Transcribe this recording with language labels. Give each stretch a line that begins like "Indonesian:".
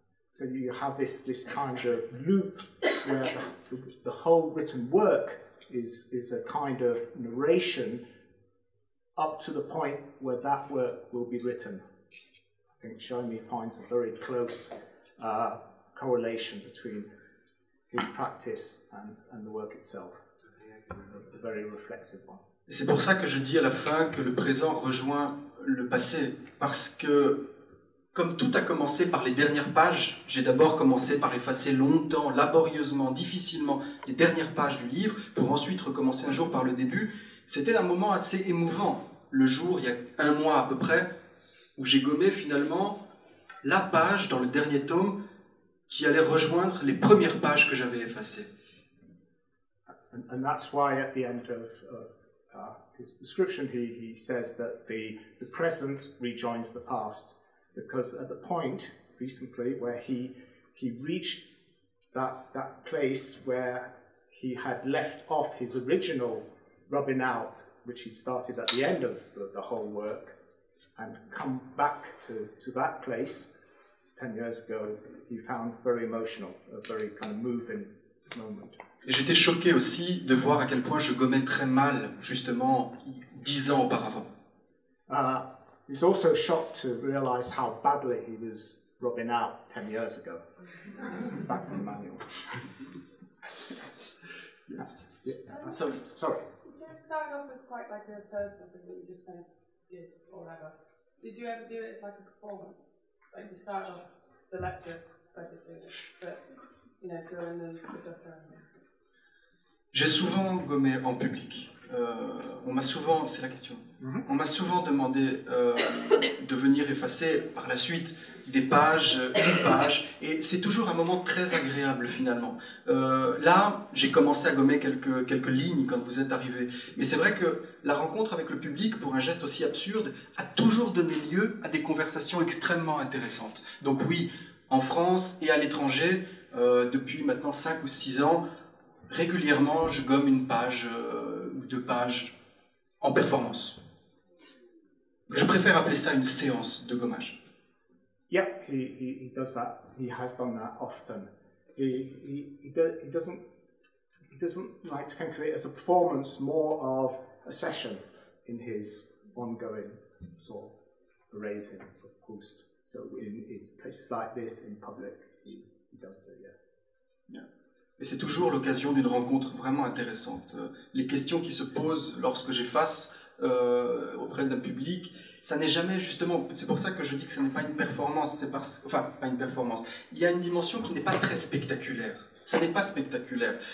English: So you have this kind of loop where the whole written work is a kind of narration up to the point where that work will be written. I think Jeremy finds a very close correlation between his practice and the work itself. A very reflexive one.
French: Et c'est pour ça que je dis à la fin que le présent rejoint le passé, parce que comme tout a commencé par les dernières pages, j'ai d'abord commencé par effacer longtemps, laborieusement, difficilement les dernières pages du livre, pour ensuite recommencer un jour par le début. C'était un moment assez émouvant, le jour, il y a un mois à peu près, où j'ai gommé finalement la page dans le dernier tome qui allait rejoindre les premières pages que j'avais effacées.
English: And that's why at the end of his description he says that the present rejoins the past, because at the point recently where he reached that place where he had left off his original rubbing out, which he'd started at the end of the whole work, and come back to that place 10 years ago, he found very emotional, a very kind of moving moment.
French: Et j'étais choqué aussi de voir à quel point je gommais très mal, justement, 10 ans auparavant.
English: He was also shocked to realize how badly he was rubbing out 10 years ago. Back to the manual. Yes. So, sorry. So it started off as quite like a personal thing that you just kind of did or whatever. Did you ever do it as like a performance? Like you started off the lecture by just doing it, but you know, during the stuff around it.
French: J'ai souvent gommé en public. On m'a souvent, c'est la question. On m'a souvent demandé de venir effacer par la suite des pages, une page, et c'est toujours un moment très agréable finalement. Là, j'ai commencé à gommer quelques lignes quand vous êtes arrivé, mais c'est vrai que la rencontre avec le public, pour un geste aussi absurde, a toujours donné lieu à des conversations extrêmement intéressantes. Donc oui, en France et à l'étranger, depuis maintenant 5 ou 6 ans, régulièrement, je gomme une page ou 2 pages en performance. Je préfère appeler ça une séance de gommage.
English: Yeah, he does that. He has done that often. He doesn't like to think of it as a performance, more of a session in his ongoing sort of erasing of Proust. So in places like this, in public, he does do it. Yeah.
French: Et c'est toujours l'occasion d'une rencontre vraiment intéressante. Les questions qui se posent lorsque j'efface auprès d'un public, ça n'est jamais justement, c'est pour ça que je dis que ce n'est pas une performance, enfin pas une performance, il y a une dimension qui n'est pas très spectaculaire, ça n'est pas spectaculaire.